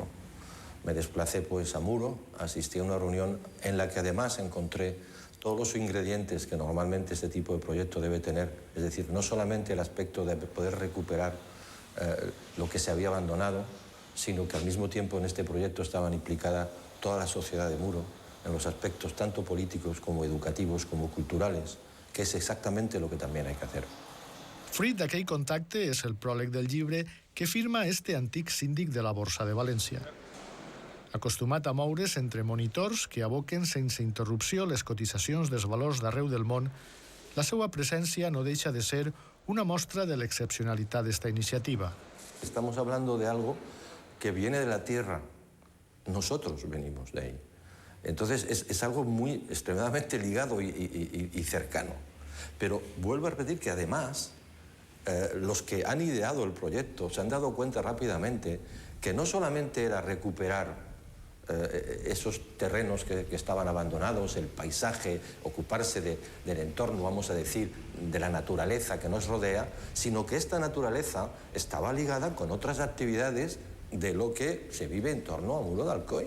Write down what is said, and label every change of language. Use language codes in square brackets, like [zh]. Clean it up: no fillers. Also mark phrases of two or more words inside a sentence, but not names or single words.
[es] Me desplacé pues a Muro, asistí a una reunión en la que además encontré todos los ingredientes que normalmente este tipo de proyecto debe tener, es decir, no solamente el aspecto de poder recuperar lo que se había abandonado, sino que al mismo tiempo en este proyecto estaban implicada toda la sociedad de Muro, en los aspectos tanto políticos como educativos como culturales, [ca] que és exactament el que també [es] hay que hacer. [ca] Fruit d'aquell contacte és el pròleg del llibre que firma este antic síndic de la Borsa de València. Acostumat a moure's entre monitors que aboquen sense interrupció les cotitzacions dels valors d'arreu del món, la seva presència no deixa de ser una mostra de l'excepcionalitat d'esta iniciativa. [es] Estamos hablando de algo que viene de la tierra. Nosotros venimos de ahí. Entonces es algo muy extremadamente ligado y cercano. Pero vuelvo a repetir que además los que han ideado el proyecto se han dado cuenta rápidamente que no solamente era recuperar esos terrenos que estaban abandonados, el paisaje, ocuparse del entorno, vamos a decir, de la naturaleza que nos rodea, sino que esta naturaleza estaba ligada con otras actividades de lo que se vive en torno a Muro de Alcoy.